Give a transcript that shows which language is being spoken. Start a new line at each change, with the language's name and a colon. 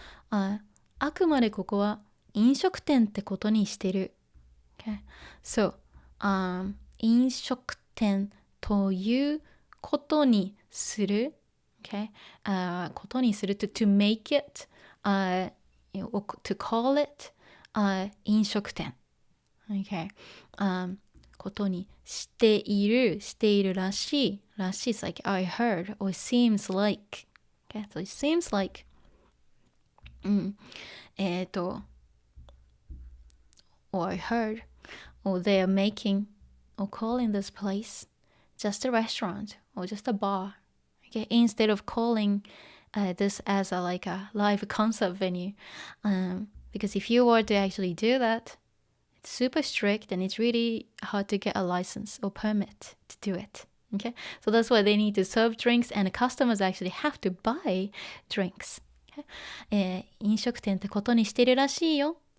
Japanese: あくまでここは飲食店ってことにしてる。
English: Okay.
Japanese: So, 飲食店ということにする。
English: Okay. ことにする to make it, to call it, 飲食店。 Okay. ことにしているらしい is like I heard or seems like. Okay, so it seems like or I heard or they are making or calling this place just a restaurant or just a bar. Okay, instead of calling this as a live concert venue. Because if you were to actually do that, it's super strict and it's really hard to get a license or permit to do it. Okay, so that's why they need to serve drinks and customers actually have to buy drinks. Okay?
Japanese: 飲食店ってことにしてるらしいよ。